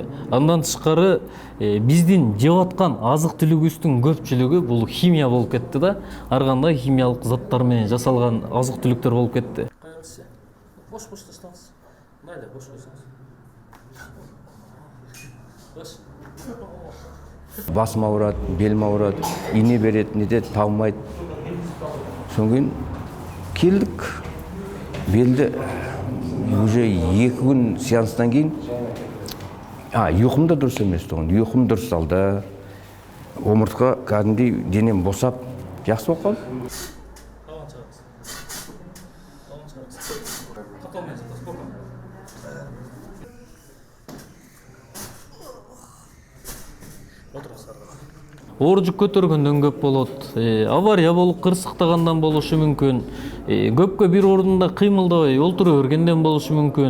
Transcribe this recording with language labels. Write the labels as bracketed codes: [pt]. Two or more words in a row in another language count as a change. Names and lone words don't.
[ky] Андан тышкары биздин жеп аткан азык-түлүгүбүздүн көпчүлүгү бул химия болуп кетти да, ар кандай химиялык заттар менен жасалган азык-түлүктөр болуп кетти. Бош-бош таштаңыз. Майлы бош койсоңуз. [kk] Басым ауырат, белим ауырат, ине берет, нетет, табылмайт. Содан кейін келдік, белді уже 2 күн сеанстан кейін, ұйқым да дұрыс емес тұғын, ұйқым дұрыс алды, омыртқа кәдімгідей денем босап, жақсы болып қалды. [ky] Оор жүк көтөргөндөн көп болот, авария болуп кырсыктагандан болушу мүмкүн, көпкө бир ордунда кыймылдабай олтура бергенден болушу мүмкүн.